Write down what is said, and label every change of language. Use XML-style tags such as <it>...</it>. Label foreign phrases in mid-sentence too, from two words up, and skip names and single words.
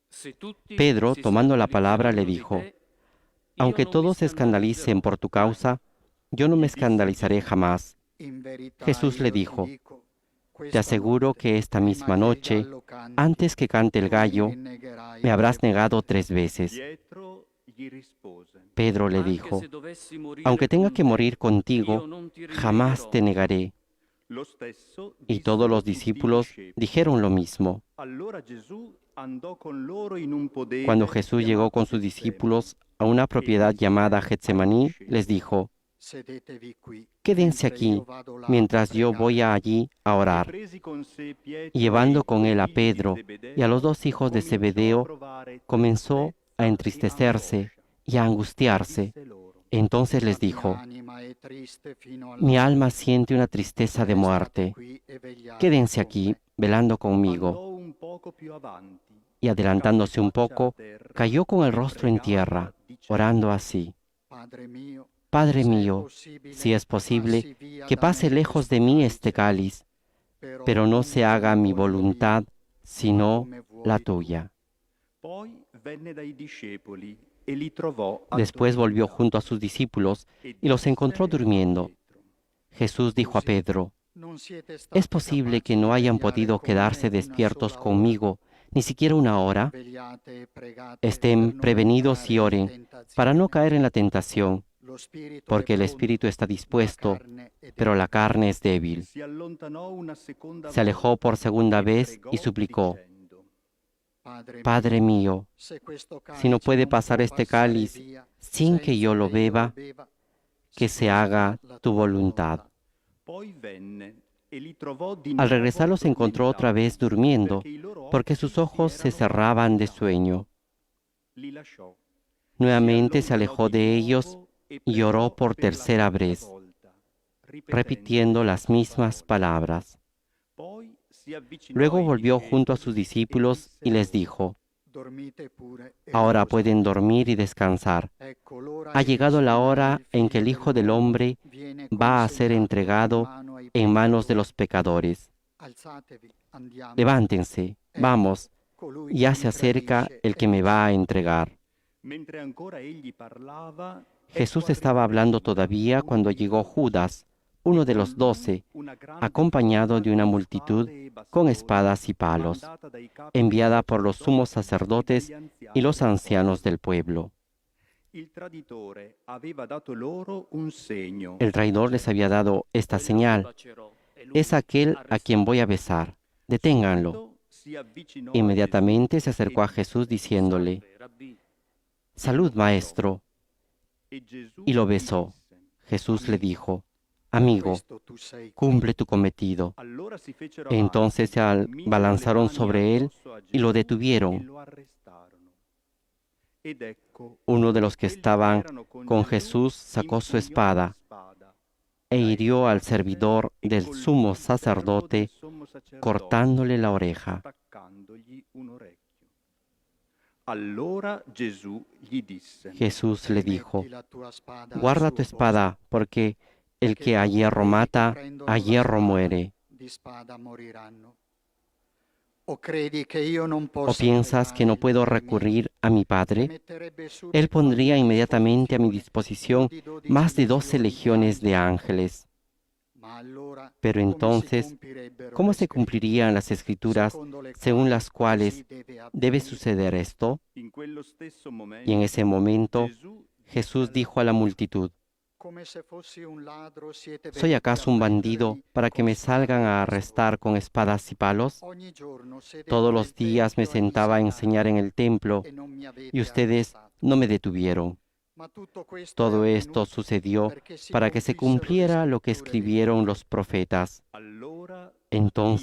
<es>Pedro, tomando la palabra, le dijo: Aunque todos se escandalicen por tu causa, yo no me escandalizaré jamás. Jesús le dijo: te aseguro que esta misma noche, antes que cante el gallo, me habrás negado 3 veces.</es> <it>Pietro gli rispose:</it> <es>Pedro le dijo: aunque tenga que morir contigo, jamás te negaré.</es> <it>Lo stesso</it> <es>Y</es> <it>disse</it> <es>todos los</es> <it>tutti i</it> <es>discípulos</es> <it>discepoli.</it> <es>dijeron lo mismo.</es> <it>Allora Gesù andò con loro in un</it> <es>Cuando</es> <it>podere</it> <es>Jesús llegó</es> <it>chiamato</it> <es>con sus</es> <it>Getsemani</it> <es>discípulos a una</es> <it>e</it> <es>propiedad</es> <it>disse</it> <es>llamada</es> <it>ai</it> <es>Getsemaní, les</es> <it>discepoli:</it> <es>dijo:</es> <it>Sedetevi qui,</it> <es>quédense</es> <it>mentre io</it> <es>aquí,</es> <it>vado là a</it> <es>mientras yo voy</es> <it>pregare.</it> <es>allí a</es> <it>E</it> <es>orar.</es> <it>presi con sé</it> <es>Y</es> <it>Pietro e</it> <es>llevando</es> <it>i</it> <es>con</es> <it>due</it> <es>él a</es> <it>figli di</it> <es>Pedro y a los</es> <it>Zebedeo,</it> <es>2 hijos de</es> <it>cominciò a</it> <es>Zebedeo,</es> <it>provare</it> <es>comenzó a</es> <it>tristezza e</it> <es>entristecerse</es> <it>angoscia</it> <es>y a</es> <it>e</it> <es>angustiarse.</es> <it>disse loro:</it> <es>Entonces</es> <it>La</it> <es>les</es> <it>mia</it> <es>dijo:</es> <it>anima è triste fino alla</it> <es>mi alma</es> <it>morte.</it> <es>siente una tristeza de</es> <it>Restate</it> <es>muerte.</es> <it>qui e vegliate</it> <es>Quédense</es> <it>con</it> <es>aquí,</es> <it>me.</it> <es>velando conmigo.</es> <it>Andò un poco più avanti,</it> <es>Y</es> <it>cadde</it> <es>adelantándose un</es> <it>faccia a</it> <es>poco,</es> <it>terra</it> <es>cayó con el</es> <it>e</it> <es>rostro en</es> <it>pregava</it> <es>tierra, orando</es> <it>dicendo:</it> <es>así:</es> <it>Padre mio,</it> <es>Padre</es> <it>se è</it> <es>mío, si</es> <it>possibile,</it> <es>es posible,</es> <it>passi via</it> <es>que</es> <it>da</it> <es>pase</es> <it>me</it> <es>lejos</es> <it>questo</it> <es>de mí este</es> <it>calice,</it> <es>cáliz,</es> <it>però</it> <es>pero no</es> <it>non</it> <es>se haga</es> <it>come</it> <es>mi</es> <it>voglio io,</it> <es>voluntad,</es> <it>ma</it> <es>sino</es> <it>come</it> <es>la</es> <it>vuoi tu.</it> <es>tuya.</es> <it>Poi venne dai discepoli e li trovò</it> <es>Después volvió</es> <it>addormentati</it> <es>junto a sus discípulos</es> <it>e</it> <es>y los encontró</es> <it>disse a</it> <es>durmiendo.</es> <it>Pietro:</it> <es>Jesús dijo a</es> <it>Così</it> <es>Pedro:</es> <it>non siete</it> <es>¿es</es> <it>stati</it> <es>posible que</es> <it>capaci</it> <es>no</es> <it>di</it> <es>hayan</es> <it>vegliare</it> <es>podido</es> <it>con me</it> <es>quedarse</es> <it>una</it> <es>despiertos</es> <it>sola ora?</it> <es>conmigo ni siquiera una hora?</es> <it>Vegliate e pregate</it> <es>Estén</es> <it>per non</it> <es>prevenidos y</es> <it>entrare in</it> <es>oren, para no</es> <it>tentazione.</it> <es>caer en la tentación,</es> <it>Lo spirito è</it> <es>porque el espíritu</es> <it>pronto,</it> <es>está</es> <it>ma la</it> <es>dispuesto,</es> <it>carne è</it> <es>pero la</es> <it>debole.</it> <es>carne es débil.</es> <it>si allontanò una seconda</it> <es>Se alejó por</es> <it>volta</it> <es>segunda</es> <it>e</it> <es>vez y</es> <it>pregò</it> <es>suplicó:</es> <it>dicendo: Padre</it> <es>Padre mío,</es> <it>se questo</it> <es>si no</es> <it>calice</it> <es>puede</es> <it>non</it> <es>pasar</es> <it>può</it> <es>este</es> <it>passare</it> <es>cáliz</es> <it>via</it> <es>sin que yo</es> <it>senza</it> <es>lo</es> <it>che io lo</it> <es>beba,</es> <it>beva,</it> <es>que</es> <it>si</it> <es>se</es> <it>cumpia</it> <es>haga</es> <it>la</it> <es>tu</es> <it>tua</it> <es>voluntad.</es> <it>volontà. Poi venne e li trovò di</it> <es>Al</es> <it>nuovo</it> <es>regresar los encontró otra</es> <it>addormentati,</it> <es>vez durmiendo,</es> <it>perché i loro</it> <es>porque</es> <it>occhi</it> <es>sus</es> <it>si</it> <es>ojos se</es> <it>erano</it> <es>cerraban de</es> <it>addormentati.</it> <es>sueño.</es> <it>Li lasciò, si</it> <es>Nuevamente se</es> <it>allontanò</it> <es>alejó</es> <it>di</it> <es>de ellos</es> <it>nuovo e</it> <es>y oró</es> <it>pregò</it> <es>por</es> <it>per la</it> <es>tercera</es> <it>terza</it> <es>vez,</es> <it>volta, ripetendo le</it> <es>repitiendo las</es> <it>stesse</it> <es>mismas</es> <it>parole.</it> <es>palabras.</es> <it>Poi si avvicinò</it> <es>Luego</es> <it>ai</it> <es>volvió junto a sus</es> <it>discepoli e</it> <es>discípulos</es> <it>disse</it> <es>y les</es> <it>loro:</it> <es>dijo:</es> <it>Dormite pure e</it> <es>ahora pueden</es> <it>riposate.</it> <es>dormir y descansar.</es> <it>Ecco, l'ora</it> <es>Ha</es> <it>è</it> <es>llegado la</es> <it>vicina e</it> <es>hora</es> <it>il</it> <es>en que</es> <it>figlio</it> <es>el Hijo del</es> <it>dell'uomo</it> <es>Hombre</es> <it>viene</it> <es>va a ser</es> <it>consegnato in</it> <es>entregado</es> <it>mano ai</it> <es>en manos de</es> <it>peccatori.</it> <es>los pecadores.</es> <it>Alzatevi, andiamo.</it> <es>Levántense,</es> <it>Ecco,</it> <es>vamos,</es> <it>colui che</it> <es>ya</es> <it>mi</it> <es>se acerca</es> <it>tradisce</it> <es>el</es> <it>è</it> <es>que me va a</es> <it>vicino.</it> <es>entregar.</es> <it>Mentre ancora egli parlava, ecco</it> <es>Jesús estaba</es> <it>arrivò</it> <es>hablando</es> <it>Giuda,</it> <es>todavía</es> <it>uno</it> <es>cuando</es> <it>dei</it> <es>llegó</es> <it>dodici,</it> <es>Judas,</es> <it>e</it> <es>uno de</es> <it>con</it> <es>los</es> <it>lui</it> <es>12,</es> <it>una grande</it> <es>acompañado</es> <it>folla</it> <es>de una</es> <it>con</it> <es>multitud</es> <it>spade e</it> <es>con</es> <it>bastoni,</it> <es>espadas y palos,</es> <it>mandata dai capi dei</it> <es>enviada por los sumos</es> <it>sacerdoti e</it> <es>sacerdotes</es> <it>dagli</it> <es>y</es> <it>anziani</it> <es>los</es> <it>del</it> <es>ancianos</es> <it>popolo.</it> <es>del pueblo.</es> <it>Il traditore aveva dato loro un segno.</it> <es>El traidor les había dado esta señal: es aquel a quien voy a besar. Deténganlo.</es> <it>Subito si avvicinò a Gesù</it> <es>Inmediatamente se</es> <it>e</it> <es>acercó a Jesús</es> <it>disse:</it> <es>diciéndole:</es> <it>e lo</it> <es>Salud,</es> <it>baciò.</it> <es>maestro.</es> <it>E Gesù</it> <es>Y lo</es> <it>gli</it> <es>besó.</es> <it>disse:</it> <es>Jesús le</es> <it>Amico,</it> <es>dijo:</es> <it>per</it> <es>amigo,</es> <it>questo tu sei qui.</it> <es>cumple tu cometido.</es> <it>Allora si fecero</it> <es>Entonces</es> <it>avanti,</it> <es>se</es> <it>misero le</it> <es>abalanzaron</es> <it>mani</it> <es>sobre él</es> <it>addosso a</it> <es>y lo</es> <it>Gesù e</it> <es>detuvieron.</es> <it>lo arrestarono. Ed ecco,</it> <es>Uno de</es> <it>uno di</it> <es>los que</es> <it>quelli che</it> <es>estaban</es> <it>erano con</it> <es>con</es> <it>Gesù</it> <es>Jesús sacó su</es> <it>impugnò la</it> <es>espada</es> <it>spada, e</it> <es>la hirió al</es> <it>estrasse</it> <es>servidor</es> <it>e</it> <es>del</es> <it>colpì</it> <es>sumo</es> <it>il servo del</it> <es>sacerdote,</es> <it>sommo sacerdote,</it> <es>cortándole la oreja.</es> <it>staccandogli un orecchio. Allora Gesù gli disse:</it> <es>Jesús le</es> <it>Rimetti</it> <es>dijo:</es> <it>la tua spada al</it> <es>guarda tu</es> <it>suo posto,</it> <es>espada, porque el</es> <it>perché</it> <es>que a</es> <it>tutti</it> <es>hierro</es> <it>quelli che</it> <es>mata,</es> <it>prendono</it> <es>a</es> <it>la</it> <es>hierro</es> <it>spada</it> <es>muere.</es> <it>di spada moriranno. O credi che io non</it> <es>¿O</es> <it>possa</it> <es>piensas que</es> <it>pregare</it> <es>no</es> <it>il</it> <es>puedo</es> <it>Padre mio,</it> <es>recurrir a mi</es> <it>che</it> <es>Padre?</es> <it>metterebbe</it> <es>Él</es> <it>subito alla</it> <es>pondría</es> <it>mia</it> <es>inmediatamente a mi</es> <it>disposizione uno</it> <es>disposición</es> <it>di 12</it> <es>más de 12</es> <it>legioni di</it> <es>legiones de</es> <it>angeli?</it> <es>ángeles.</es> <it>Ma allora</it> <es>Pero</es> <it>come si</it> <es>entonces,</es> <it>compirebbero</it> <es>¿cómo</es> <it>le</it> <es>se</es> <it>scritture,</it> <es>cumplirían las escrituras</es> <it>secondo le</it> <es>según</es> <it>quali</it> <es>las</es> <it>così</it> <es>cuales</es> <it>deve</it> <es>debe</es> <it>avvenire?</it> <es>suceder esto?</es> <it>In quello stesso</it> <es>Y en ese</es> <it>momento</it> <es>momento</es> <it>Gesù disse</it> <es>Jesús</es> <it>alla</it> <es>dijo a la</es> <it>folla:</it> <es>multitud:</es> <it>Come se fossi un ladro siete</it> <es>¿soy</es> <it>venuti a</it> <es>acaso un bandido</es> <it>prendermi</it> <es>para que</es> <it>con</it> <es>me salgan</es> <it>spade e</it> <es>a</es> <it>bastoni.</it> <es>arrestar con espadas y palos?</es> <it>Ogni giorno sedevo</it> <es>Todos</es> <it>nel</it> <es>los días me</es> <it>tempio a</it> <es>sentaba a</es> <it>insegnare</it> <es>enseñar en el templo</es> <it>e non mi</it> <es>y</es> <it>avete</it> <es>ustedes</es> <it>arrestato.</it> <es>no me detuvieron.</es> <it>Ma tutto questo è</it> <es>Todo esto</es> <it>avvenuto</it> <es>sucedió</es> <it>perché si</it> <es>para que se</es> <it>compissero le</it> <es>cumpliera lo que</es> <it>scritture</it> <es>escribieron</es> <it>dicenti.</it> <es>los profetas.</es> <it>Allora i</it>